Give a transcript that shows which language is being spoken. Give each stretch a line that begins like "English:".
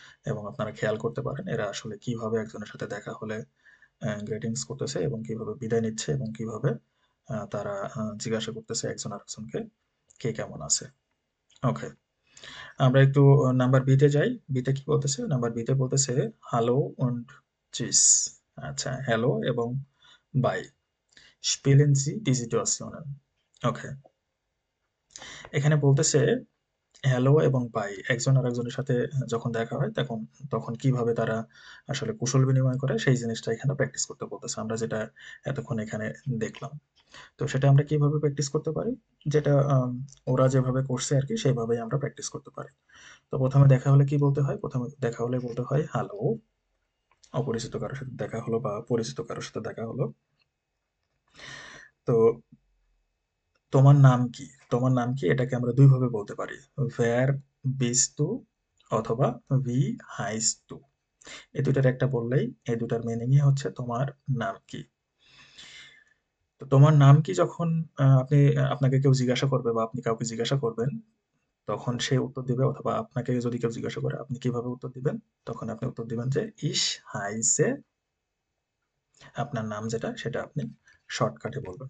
Bangla: এবং আপনারা খেয়াল করতে পারেন এরা আসলে কিভাবে একজনের সাথে দেখা হলে গ্রিটিংস করতেছে, এবং কিভাবে বিদায় নিচ্ছে, এবং কিভাবে তারা জিজ্ঞাসা করতেছে একজন আরেকজনকে কে কেমন আছে। ওকে, আমরা একটু নাম্বার বিতে যাই। বিতে কি বলতেছে? নাম্বার বিতে বলতেছে হ্যালো und চিস। আচ্ছা, হ্যালো এবং by.
German: Spielen Sie die Situationen?
Bangla: ওকে, এখানে বলতেছে হ্যালো এবং বাই একজন আরেকজনের সাথে যখন দেখা হয় তখন তখন কিভাবে তারা আসলে কুশল বিনিময় করে সেই জিনিসটা এখানে প্র্যাকটিস করতে বলতেছে, আমরা যেটা এতক্ষণ এখানে দেখলাম। তো সেটা আমরা কিভাবে প্র্যাকটিস করতে পারি? যেটা ওরা যেভাবে করছে আর কি সেভাবেই আমরা প্র্যাকটিস করতে পারি। তো প্রথমে দেখা হলে কি বলতে হয়? প্রথমে দেখা হলে বলতে হয় হ্যালো। অপরিচিত কারোর সাথে দেখা হলো বা পরিচিত কারোর সাথে দেখা হলো। তো তোমার নাম কি? তোমার নাম কি? এটাকে আমরা ২ ভাবে বলতে পারি।
German: Wer bist du? অথবা Wie heißt du?
Bangla: এই ২ টার একটা বললেই এই ২ টার মিনিংই হচ্ছে তোমার নাম কি? তো তোমার নাম কি যখন আপনি আপনাকে কেউ জিজ্ঞাসা করবে বা আপনি কাউকে জিজ্ঞাসা করবেন, তখন সে উত্তর দিবে, অথবা আপনাকে যদি কেউ জিজ্ঞাসা করে আপনি কিভাবে উত্তর দিবেন? তখন আপনি উত্তর দিবেন যে
German: Ich heiße,
Bangla: আপনার নাম যেটা সেটা আপনি শর্টকাটে বলবেন।